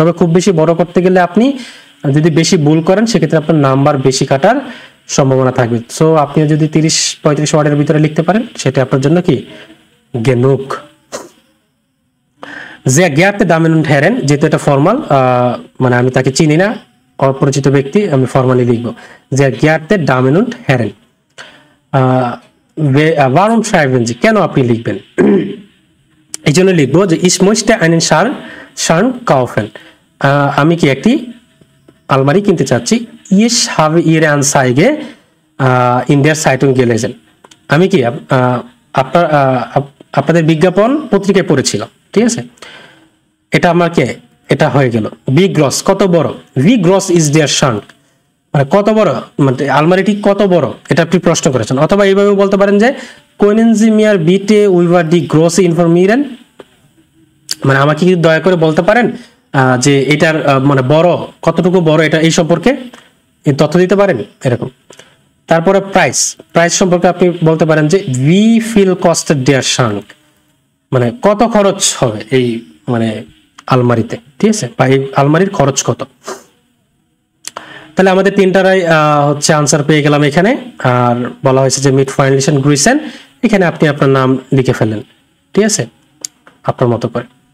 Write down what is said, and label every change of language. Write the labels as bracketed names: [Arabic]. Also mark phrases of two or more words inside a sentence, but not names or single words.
[Bangla] তবে খুব বেশি বড় করতে গেলে আপনি যদি বেশি ভুল করেন সেক্ষেত্রে আপনার নাম্বার বেশি কাটার সম্ভাবনা থাকবে। সো আপনি যদি 30-35 ওয়ার্ডের ভিতরে লিখতে পারেন সেটা আপনার জন্য কি গেনুক। যে [German] Geehrte Damen und Herren [Bangla] যেহেতু এটা ফর্মাল, মানে আমি তাকে চিনি না, অপরিচিত ব্যক্তি, আমি ফর্মালি লিখবো যে [German] Geehrte Damen und Herren. warum schreiben Sie [Bangla] কেন আপনি লিখবেন, এই জন্য লিখবো যে [German] ich möchte einen Schrank kaufen [Bangla] আমি কি একটি আলমারি কিনতে চাচ্ছি। [German] ich habe ihre Anzeige in der Zeitung gelesen [Bangla] আমি কি আপনাদের বিজ্ঞাপন পত্রিকায় পড়েছিলাম, ঠিক আছে। এটা আমাকে এটা হয়ে গেল। [German] wie groß [Bangla] কত বড়, [German] wie groß ist der Schrank [Bangla] মানে কত বড়, মানে আলমারিটি কত বড়, এটা আপনি প্রশ্ন করেছেন। অথবা এইভাবে বলতে পারেন যে [German] können Sie mir bitte über die Größe informieren, [Bangla] মানে আমাকে কি দয়া করে বলতে পারেন যে এটার মানে বড় কতটুকু বড় এটা এই সম্পর্কে এই তথ্য দিতে পারেন, এরকম। তারপরে প্রাইস, প্রাইস সম্পর্কে আপনি বলতে পারেন যে [German] wie viel kostet der Schrank, [Bangla] মানে কত খরচ হবে এই মানে আলমারিতে, ঠিক আছে, বা এই আলমারির খরচ কত। তাহলে আমাদের তিনটারাই হচ্ছে আনসার পেয়ে গেলাম এখানে। আর বলা হয়েছে যে [German] mit freundlichen Grüßen, [Bangla] এখানে আপনি আপনার নাম লিখে ফেলেন, ঠিক আছে, আপনার মতো করে।